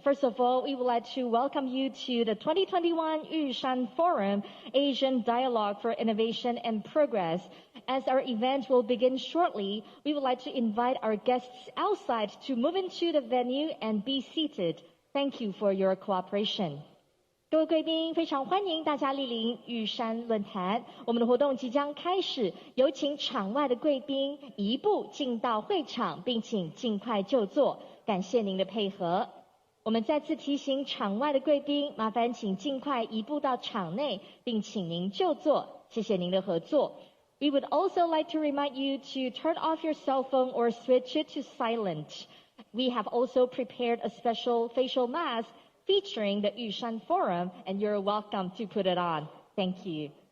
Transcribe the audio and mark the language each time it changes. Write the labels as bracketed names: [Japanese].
[English] First of all, we would like to welcome you to the 2021 Yushan Forum Asian Dialogue for Innovation and Progress. As our event will begin shortly, we would like to invite our guests outside to move into the venue and be seated. Thank you for your cooperation. [Chinese] 各位贵宾，非常欢迎大家莅临玉山论坛。我们的活动即将开始，有请场外的贵宾移步进到会场，并请尽快就座。感谢您的配合。我们再次提醒场外的贵宾，麻烦请尽快移步到场内，并请您就座。谢谢您的合作。 [English] We would also like to remind you to turn off your cell phone or switch it to silent. We have also prepared a special facial mask featuring the Yushan Forum, and you're welcome to put it on. Thank you.